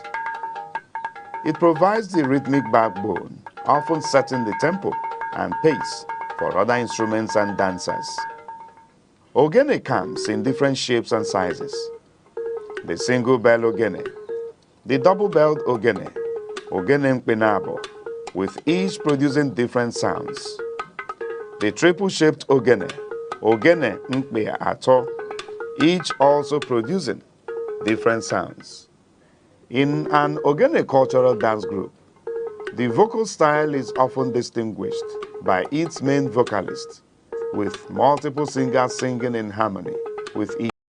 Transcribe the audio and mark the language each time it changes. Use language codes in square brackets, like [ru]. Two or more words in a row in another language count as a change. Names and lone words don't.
[en] It provides the rhythmic backbone, often setting the tempo and pace for other instruments and dancers. Ogene comes in different shapes and sizes. The single bell ogene, the double-belled ogene, [ig] ogene mkpenabo, [en] with each producing different sounds. The triple-shaped ogene, [ig] ogene mkpe ato, [en] each also producing different sounds. In an ogene cultural dance group, the vocal style is often distinguished by its main vocalist, with multiple singers singing in harmony with each.